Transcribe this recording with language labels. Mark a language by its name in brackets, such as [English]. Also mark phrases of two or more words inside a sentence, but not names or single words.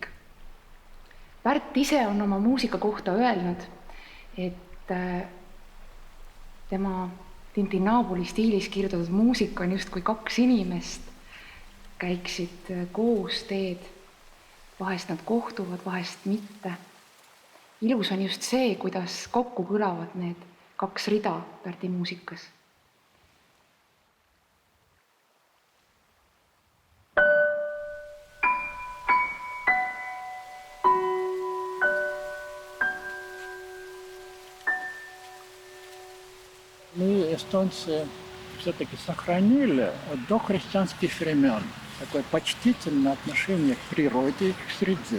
[Estonian] Pärt ise on oma muusika kohta öelnud, et tema Tintinabuli stiilis kirjutatud muusika on just kui 2 inimest käiksid koos teed. Vahest nad kohtuvad, vahest mitte. Ilus on just see, kuidas kokku kõlavad need 2 rida Pärdi muusikas. [Russian] Мы, эстонцы, все-таки сохранили от дохристианских времен такое почтительное отношение к природе и к среде.